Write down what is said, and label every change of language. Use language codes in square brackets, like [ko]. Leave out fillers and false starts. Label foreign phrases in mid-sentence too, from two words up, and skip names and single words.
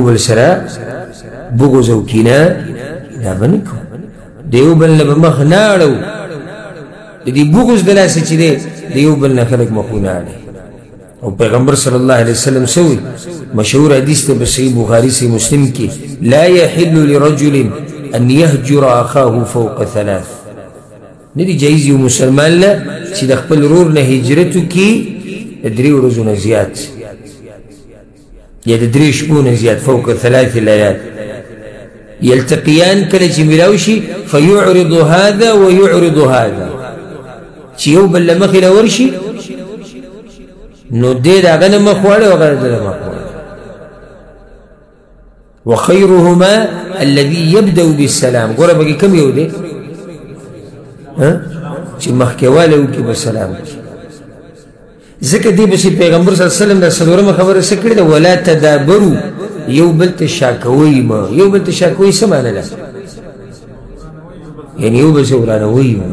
[ps] بل سره بغض او کینه دا به نه کوو د یو بل نه به مخ نه اړو د دې بغض د لاسه چې دی د یو بل نه خلک مخونه اړوي او پیغمبر [ar] صلی الله علیه وسلم [ps] سوی مشهور حدیث ته په صحیح بخاري صحیح مسلم کې [ar] لا يحل لرجل ان يهجر اخاه فوق ثلاث [ps] نه دی جایز یو مسلمان له چې د خپل ورور نه هجرت وکړي درې ورځو نه زیات یا د درې شپو نه زیات [ar] فوق ثلاث لیال یلتقیان [ps] کله چې ملاو شي [ar] فیعرض هذا ویعرض هذا [ps] چې یو بل له مخې له ورشي نو دې د هغه نه مخ واړوي او هغه د ده مخ واړوي [ar] وخیرهما الذي يبدأ بالسلام [ps] ګوره پکې کوم یو دی چې مخکې والی وکړي په سلام ځکه دې پسې پیغمبر [ar] صلی الله علیه وسلم [ps] دا څلورمه خبره څه کړې ده [ar] ولا تدابرو [ps] یو بل ته شا کوئ مه یو بل ته شا کوئ څه معنی ده یعنې یو بل سره ورانوئ